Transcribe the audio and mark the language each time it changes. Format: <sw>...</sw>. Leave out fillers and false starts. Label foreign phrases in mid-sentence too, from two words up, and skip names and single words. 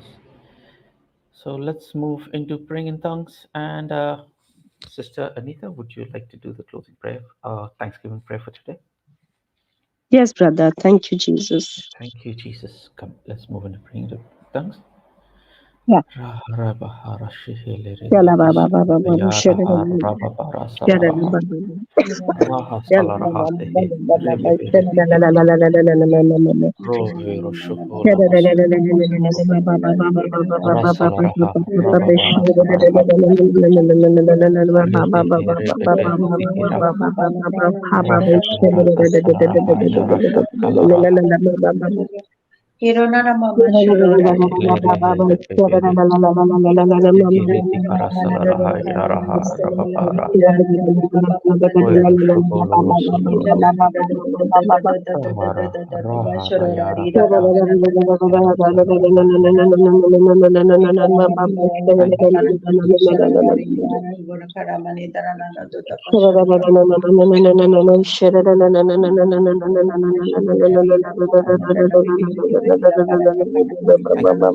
<en>So let's move into praying in tongues. And Sister Anita, would you like to do the closing prayer, Thanksgiving prayer for today? Yes, brother. Thank you, Jesus. Thank you, Jesus. Come, let's move into praying in tongues. Yeah. Yala baba baba baba shara yala baba Raha yala baba Salarahatehe, baba shara la Rebebebebe, la la la la la la la la la la. Rohe Roshokola Shara la la Hosa, la la la la la la baba baba baba baba Rasalaraha, baba baba Rababara shara la la Salaraha, la la la la la la baba Lehehe baba Rebebe baba Sikira, baba baba baba baba shara Rashakara la la la Kasalaraha, la Yarashakalaha, la la baba. Hironara mama Lehe shororari Lerehe Rebebebe, Lehibiti Karasalaraha, Yaraha, Rababara, Roe Roshokolo Rosodoro, Kahara, Raha, Rayara, Basa, Yarasalaraha. Thank you, Jesus. Thank you.</en>